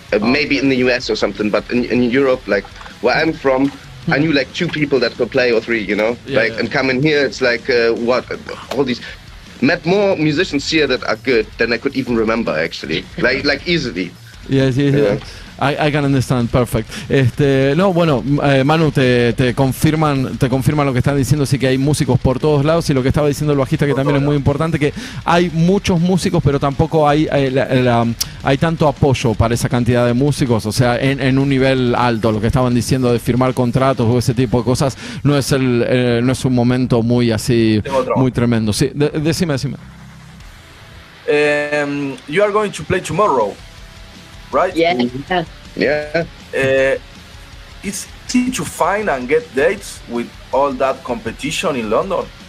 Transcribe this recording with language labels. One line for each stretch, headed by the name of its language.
English: Maybe in the US or something, but in Europe, like where I'm from, I knew like 2 people that could play, or 3, you know? And coming here, it's like, all these... Met more musicians here that are good than I could even remember, actually. like easily. Yes. I can understand, perfect.
Spanish: No, bueno, Manu, te confirman lo que están diciendo, sí, que hay músicos por todos lados, y lo que estaba diciendo el bajista, que también es muy importante, que hay muchos músicos, pero tampoco hay tanto apoyo para esa cantidad de músicos, o sea, en un nivel alto. Lo que estaban diciendo de firmar contratos o ese tipo de cosas, no es un momento muy así, muy tremendo. Sí, decime.
English: You are going to play tomorrow, right? Yeah. It's easy to find and get dates with all that competition in London?